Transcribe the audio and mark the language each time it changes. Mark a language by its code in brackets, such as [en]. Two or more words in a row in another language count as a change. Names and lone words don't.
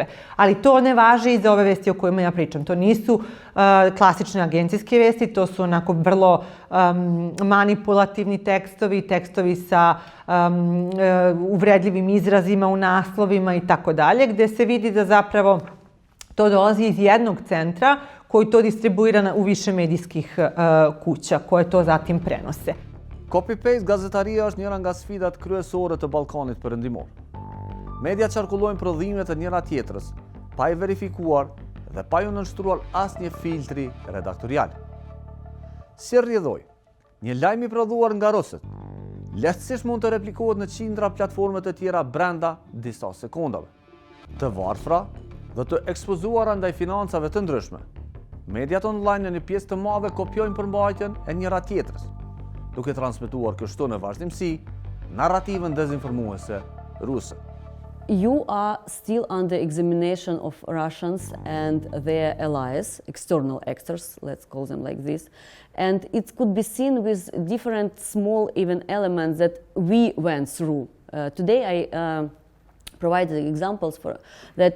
[sr] Ali to ne važi i za ove vesti o kojima ja pričam. To nisu klasične agencijske vesti, to su onako vrlo manipulativni tekstovi sa uvredljivim izrazima u naslovima i tako dalje, gde se vidi da zapravo to dolazi iz jednog centra koji to distribuira u više medijskih kuća koje to zatim prenose. [sq] Copy-paste gazetaria është njëra nga sfidat kryesore të Ballkanit Perëndimor. Media qarkullojnë prodhime të njëra tjetrës, pa i verifikuar dhe pa ju nënshtruar asnjë filtri redaktorial. Si rrjedhoi, një lajm i prodhuar nga rusët, lehtësisht mund të replikohet në qindra platforme të tjera brenda disa sekondave. Të varfra dhe të ekspozuara ndaj financave të ndryshme, mediat online në një pjesë të madhe kopjojnë përmbajtjen e njëra tjetrës, duke transmetuar kështu në vazhdimsi narrativën dezinformuese ruse. [en] You are still under examination of Russians and their allies, external actors, let's call them like this. And it could be seen with different small even elements that we went through. Today I provided examples for that.